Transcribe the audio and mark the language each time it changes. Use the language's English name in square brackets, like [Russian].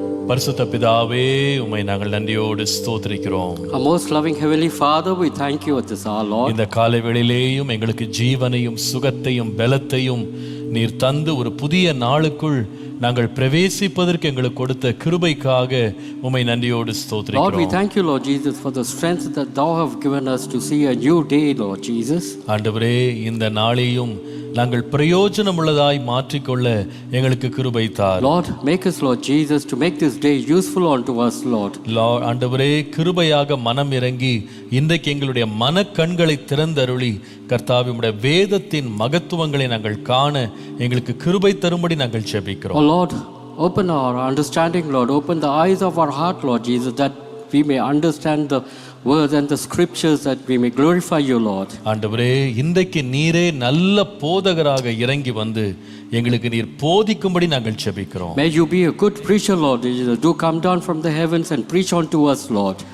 [Tamil] பரிசுத்த பிதாவே உம்மை நாங்கள் நன்றியோடு ஸ்தோத்திரிக்கிறோம். [English] Our most loving Heavenly Father, we thank you at this hour, Lord. [Tamil] இந்த காலை வேளையிலேயும் எங்களுக்கு ஜீவனையும் சுகத்தையும் பலத்தையும் நீர் தந்து ஒரு புதிய நாளுக்குள் நாங்கள் பிரவேசிப்பதற்கு எங்களுக்கு கொடுத்த கிருபைக்காக உம்மை நன்றியோடு [English] Lord, we [Tamil] ஸ்தோத்திரிக்கிறோம். [English] thank you, Lord Jesus, for the strength that thou have given us to see a new day, Lord Jesus. [Tamil] ஆண்டவரே, இந்த நாளையும் நாங்கள் பிரயோஜனம் உள்ளதாய் மாற்றிக்கொள்ள எங்களுக்கு கிருபை தார். [English] Lord, make us, Lord Jesus, to make this day useful unto us, Lord. [Tamil] ஆண்டவரே, கிருபையாக மனம் இறங்கி இன்றைக்கு எங்களுடைய மனக்கண்களை திறந்தருளி கர்த்தாவே உம்முடைய வேதத்தின் மகத்துவங்களை நாங்கள் காண எங்களுக்கு கிருபை தரும்படி நாங்கள் ஜெபிக்கிறோம். [English] Oh Lord, open our understanding, Lord. Open the eyes of our heart, Lord Jesus, that we may understand the words and the scriptures, that we may glorify you, Lord. [Tamil] ஆண்டவரே, இன்றைக்கு நீரே நல்ல போதகராக இறங்கி வந்து எங்களுக்கு நீர் போதிக்கும்படி நாங்கள் ஜெபிக்கிறோம். [English] May you be a good preacher, Lord Jesus. Do come down from the heavens and preach unto us, Lord.